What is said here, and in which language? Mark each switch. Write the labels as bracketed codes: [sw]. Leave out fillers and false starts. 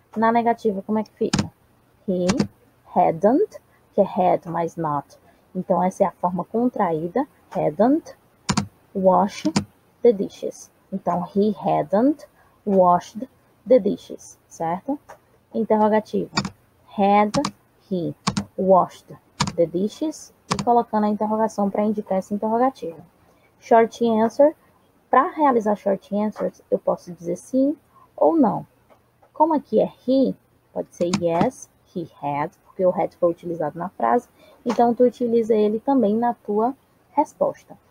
[pt] Na negativa, como é que fica? [en] He hadn't, [pt] que é had mais not. Então, essa é a forma contraída. [en] Hadn't washed the dishes. [pt] Então, [en] he hadn't washed the dishes, [pt] certo? Interrogativa. [en] Had he washed the dishes? [pt] E colocando a interrogação para indicar essa interrogativa. Short answer. Para realizar short answers, eu posso dizer sim ou não. Como aqui é he, pode ser [en] yes, he had, [pt] porque o had foi utilizado na frase, então tu utiliza ele também na tua resposta.